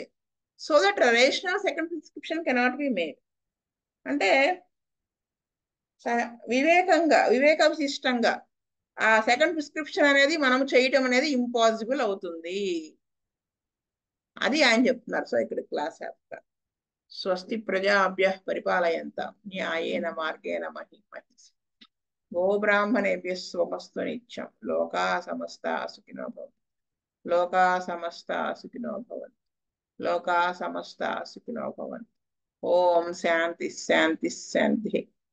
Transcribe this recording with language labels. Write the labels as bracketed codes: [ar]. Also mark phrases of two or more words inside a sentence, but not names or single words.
[en] So that rational second prescription cannot be made. [te] అంటే వివేకశిష్టంగా ఆ [en] second prescription [te] అనేది మనం చేయటం అనేది ఇంపాసిబుల్ అవుతుంది. అది ఆయన చెప్తున్నారు. సో ఇక్కడ క్లాస్ చెప్తారు. [sa] స్వస్తి ప్రజాభ్యః పరిపాలయంతాం న్యాయేన మార్గేణ మహీమహీషా. గోబ్రాహ్మణేభ్యः శుభమస్తు నిత్యం. లోకా సమస్తా సుఖినో భవంతు. లోకా సమస్తా సుఖినో భవంతు. లోకా సమస్తా సుఖినో భవంతు. ఓం శాంతి శాంతి శాంతి.